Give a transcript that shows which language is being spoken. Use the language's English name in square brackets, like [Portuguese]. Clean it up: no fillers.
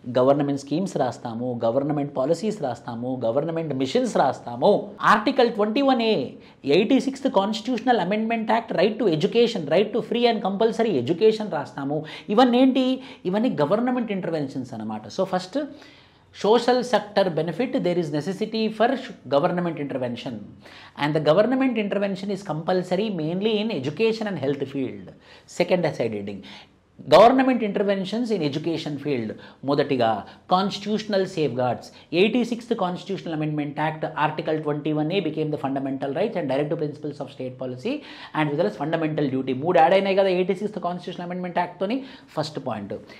[Telugu] Government schemes రాస్తాము, government policies రాస్తాము, government machines రాస్తాము. Article 21A 86th constitutional amendment act right to education, right to free and compulsory education రాస్తాము. ఇవన్నీ ఏంటి? ఇవన్నీ గవర్నమెంట్ ఇంటర్వెన్షన్స్ అన్నమాట. [English] So first social sector benefit, there is necessity for government intervention, and the government intervention is compulsory mainly in education and health field. Second aside heading, government interventions in education field. మొదటిగా constitutional safeguards. 86th constitutional amendment act article 21A became the fundamental rights and directive principles of state policy and with us fundamental duty. [Telugu] 3 add అయినాయి కదా 86th constitutional amendment యాక్ట్తోని. First point.